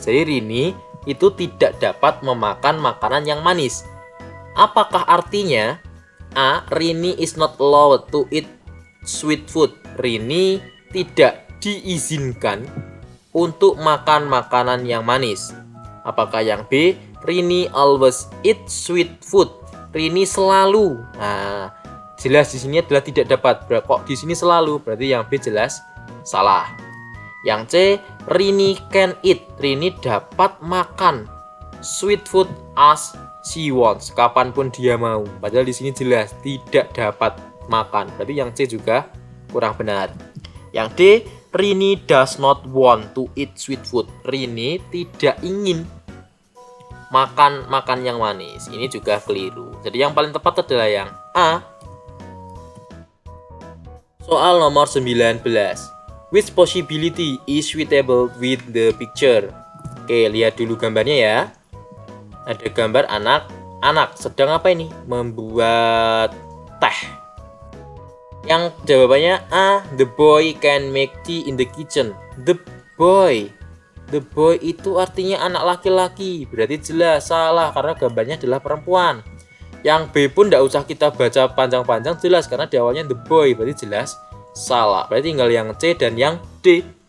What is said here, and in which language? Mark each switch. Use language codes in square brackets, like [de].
[id] Jadi Rini itu tidak dapat memakan makanan yang manis. Apakah artinya? A. [en] Rini is not allowed to eat sweet food. [id] Rini tidak diizinkan untuk makan makanan yang manis. Apakah yang B? [en] Rini always eat sweet food. [id] Rini selalu. Jelas di sini adalah tidak dapat. Kok di sini selalu? Berarti yang B jelas salah. Yang C, [en] Rini can eat. [id] Rini dapat makan [en] sweet food as she wants, [id] kapanpun dia mau. Padahal di sini jelas tidak dapat makan. Berarti yang C juga kurang benar. Yang D, [en] Rini does not want to eat sweet food. [id] Rini tidak ingin makan yang manis. Ini juga keliru. Jadi yang paling tepat adalah yang A. Soal nomor 19. [en] Which possibility is suitable with the picture? [id] Oke, lihat dulu gambarnya ya. Ada gambar anak sedang apa ini? Membuat teh. Yang jawabannya A. [en] The boy can make tea in the kitchen. [id] The boy itu artinya anak laki-laki. Berarti jelas salah karena gambarnya adalah perempuan. Yang B pun tidak usah kita baca panjang-panjang, jelas karena di awalnya the boy, berarti jelas salah. Berarti tinggal yang C dan yang D.